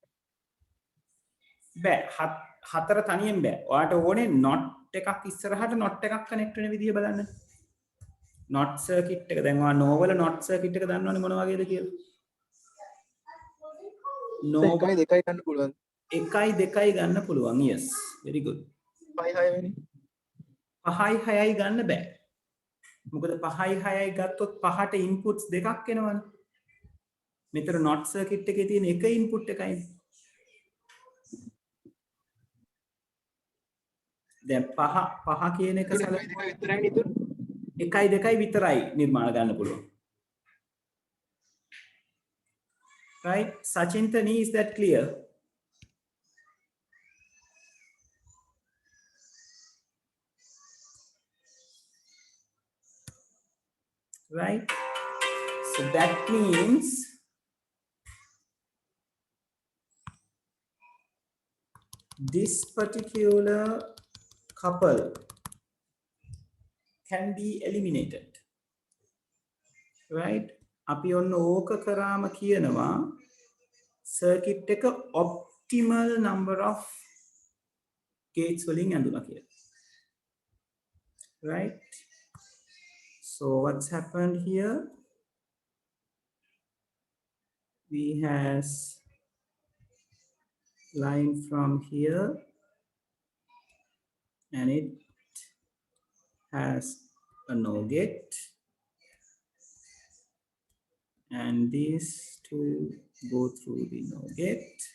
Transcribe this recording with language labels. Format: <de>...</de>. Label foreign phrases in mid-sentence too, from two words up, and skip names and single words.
<si>බෑ. හතර තනියෙන් බෑ. ඔයාට ඕනේ not එකක් ඉස්සරහට not එකක් connect වෙන විදිය බලන්න.</si> <en>not circuit</en> <si>එක දැන් ඔයා no වල</si> <en>not circuit</en> <si>එක දන්නවනේ මොන වගේද කියලා.</si> <en>no</en> <si>1 2 ගන්න පුළුවන්. 1 2 ගන්න පුළුවන්.</si> <en>yes, very good.</en> <si>5 6 වෙනි 5යි 6යි ගන්න බෑ. මොකද 5යි 6යි ගත්තොත් පහට inputs දෙකක් එනවනේ. මෙතන</si> <en>not circuit</en> <si>එකේ තියෙන එක input එකයි. දැන් පහ කියන එක සලකුව විතරයි නේද? 1යි 2යි විතරයි නිර්මාණ ගන්න පුළුවන්.</si> <en>Right? Sachintani, is that clear? Right? So that means this particular couple can be eliminated. Right?</en> <si>අපි ඔන්න ඕක කරාම කියනවා circuit එක</si> <en>optimal number of gates</en> <si>වලින් ඇඳුනා කියලා.</si> <en>Right? So what's happened here? We has line from here and it has a no gate, and these two go through the no gate.</en>